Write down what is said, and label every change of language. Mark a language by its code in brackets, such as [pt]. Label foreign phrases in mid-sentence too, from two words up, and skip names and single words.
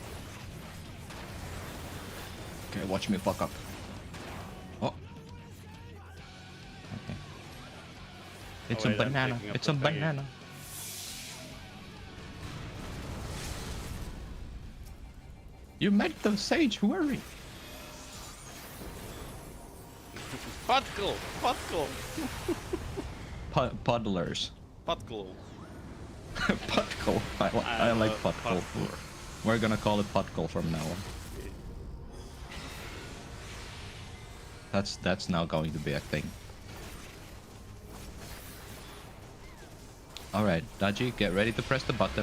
[en] Okay, watch me fuck up. Oh. Okay. It's wait, a I'm banana. picking up It's the a thingy. banana. You made the sage worry. Potglow! Potglow! Puddlers. Potglow. Potglow. I like Potglow. We're gonna call it Potglow from now on. That's now going to be a thing. Alright, Daji, get ready to press the button.